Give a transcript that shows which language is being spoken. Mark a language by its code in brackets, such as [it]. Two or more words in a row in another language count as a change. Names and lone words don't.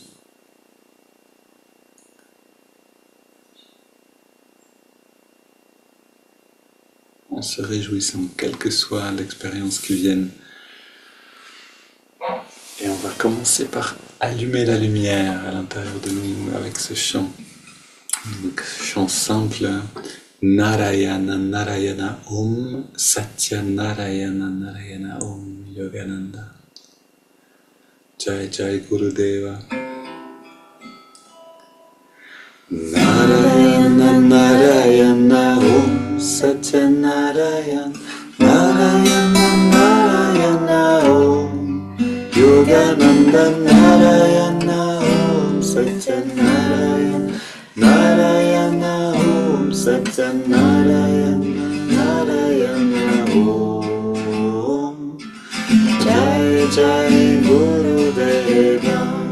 [fr] En se réjouissant, quelle que soit l'expérience qui vienne. Et on va commencer par allumer la lumière à l'intérieur de nous avec ce chant. Donc, chant simple. [sa] नारायण नारायण ॐ सत्य नारायण नारायण ॐ योगानन्द. जय जय गुरुदेव. नारायण नारायण ॐ सत्य नारायण नारायण नारायण ॐ योगानन्द नारायण ॐ सत्य नारायण नारायण ॐ सत्य नारायण नारायण ॐ जय जय गुरुदेव.